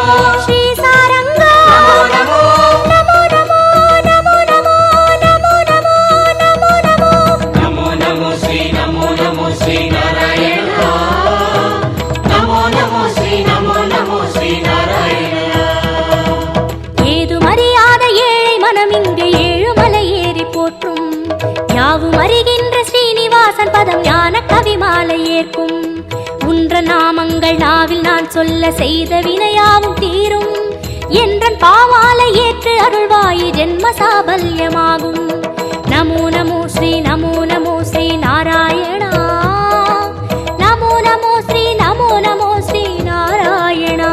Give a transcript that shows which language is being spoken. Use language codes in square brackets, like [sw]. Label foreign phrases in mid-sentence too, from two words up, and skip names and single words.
[sa] ಶ್ರೀ ಸಾರಂಗ नमो ನಮೋ ನಮೋ ನಮೋ ನಮೋ ನಮೋ ನಮೋ ನಮೋ ನಮೋ नमो नमो श्री नारायण नमो नमो श्री नारायण [ta] ஏது மறியாத ஏழை மனம் இங்கு ஏழுமலை ஏறி போற்றும் யாவும் அறிகின்ற ஸ்ரீனிவாசன் பதம் ஞான கவிமாலை ஏற்கும் உன்ற நாமங்கள் நாவில் நான் சொல்ல செய்த வினையாவும் தீரும் என்றன் பாவாலை ஏற்று அருள்வாயி ஜென்ம சாபல்யமாகும் [sa] नमो नमो श्री नारायण नमो नमो श्री नारायण